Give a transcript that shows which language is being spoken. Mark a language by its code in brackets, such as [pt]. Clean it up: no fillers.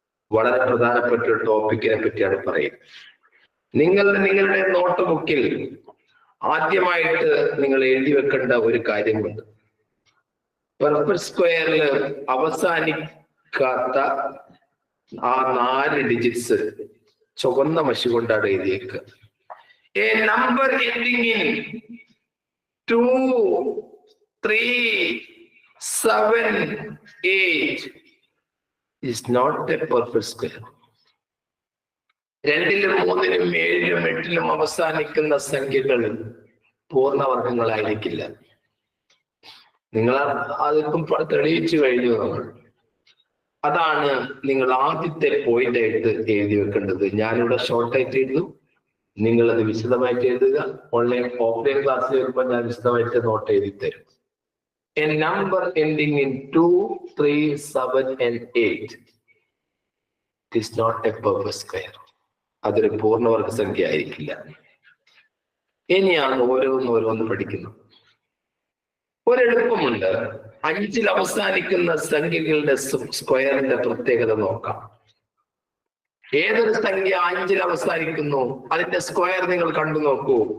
[ml] വളരെ പ്രധാനപ്പെട്ട ഒരു ടോപ്പിക്കിനെ പറ്റിയാണ് പറയുന്നത്. നിങ്ങളുടെ നോട്ട് ബുക്കിൽ ആദ്യമായിട്ട് നിങ്ങൾ എഴുതി വെക്കേണ്ട ഒരു കാര്യമുണ്ട്. പെർഫെക്റ്റ് സ്ക്വയറിൽ അവസാനിക്കാത്ത ആ 4 ഡിജിറ്റ്സ് ചുവന്ന മഷി കൊണ്ടാണ് എഴുതിയേക്കുക. [en] A number ending in 2, 3, 7, 8 is not a perfect square. [ml] 2-ലും 3-ലും 7-ലും 8-ലും അവസാനിക്കുന്ന സംഖ്യകൾ പൂർണ്ണവർഗങ്ങളായിരിക്കില്ല. നിങ്ങൾ അതിപ്പം തെളിയിച്ചു കഴിഞ്ഞു. അതാണ് നിങ്ങൾ ആദ്യത്തെ പോയിന്റ് ആയിട്ട് എഴുതി വെക്കേണ്ടത്. ഞാനിവിടെ ഷോർട്ടായിട്ട് എഴുതും, നിങ്ങളത് വിശദമായിട്ട് എഴുതുക. ഓഫ്ലൈൻ ക്ലാസ്സിൽ വരുമ്പോൾ ഞാൻ വിശദമായിട്ട് നോട്ട് എഴുതി തരും. [en] A number ending in 2, 3, 7 and 8 is not a perfect square. [ml] അതൊരു പൂർണ്ണവർഗ സംഖ്യ ആയിരിക്കില്ല. ഇനിയാണ് ഓരോന്ന് പഠിക്കുന്നത്. ഒരെളുപ്പമുണ്ട്. 5-ൽ അവസാനിക്കുന്ന സംഖ്യകളുടെ സ്ക്വയറിന്റെ പ്രത്യേകത നോക്കാം. ഏതൊരു സംഖ്യ 5-ൽ അവസാനിക്കുന്നു അതിന്റെ സ്ക്വയർ നിങ്ങൾ കണ്ടു നോക്കൂ.